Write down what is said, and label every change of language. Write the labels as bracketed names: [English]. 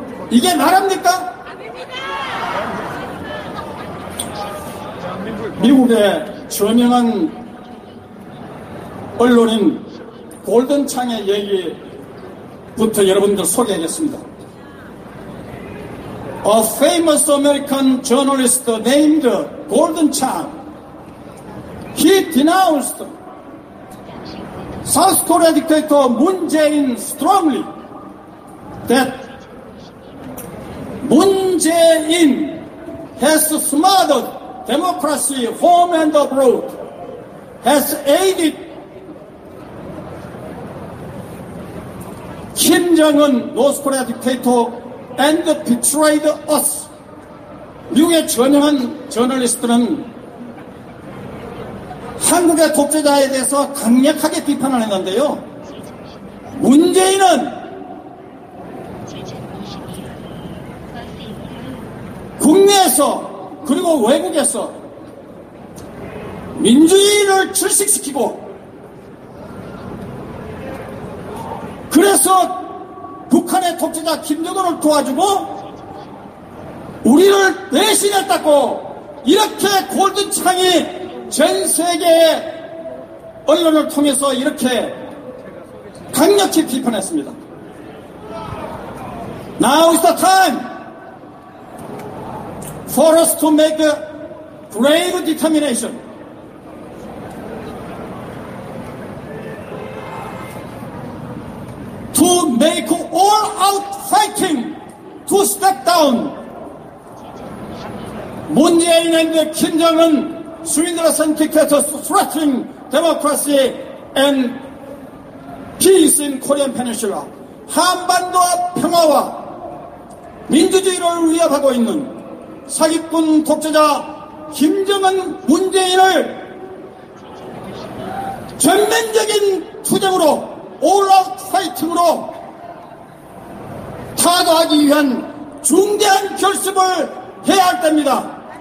[Korean] 이게 나라입니까? 미국의 저명한 언론인 골든창의 얘기부터 여러분들 소개하겠습니다. [English] A famous American journalist named Golden Chang, he denounced South Korea dictator Moon Jae-in strongly that Moon Jae-in has smothered democracy home and abroad, has aided Kim Jong-un, North Korea dictator, and betrayed us. [Korean] 미국의 저명한 저널리스트는 한국의 독재자에 대해서 강력하게 비판을 했는데요. 문재인은 국내에서 그리고 외국에서 민주주의를 출식시키고 그래서 북한의 독재자 김정은을 도와주고 우리를 배신했다고 이렇게 골든창이 전 세계 언론을 통해서 이렇게 강력히 비판했습니다. [English] Now is the time for us to make a brave determination to make all-out fighting to step down Moon Jae-in and Kim Jong-un swindlers and dictators threatening democracy and peace in Korean Peninsula. [Korean] 한반도 평화와 민주주의를 위협하고 있는 사기꾼 독재자 김정은 문재인을 전면적인 투쟁으로 올아웃 파이팅으로 타도하기 위한 중대한 결심을 해야 할 때입니다.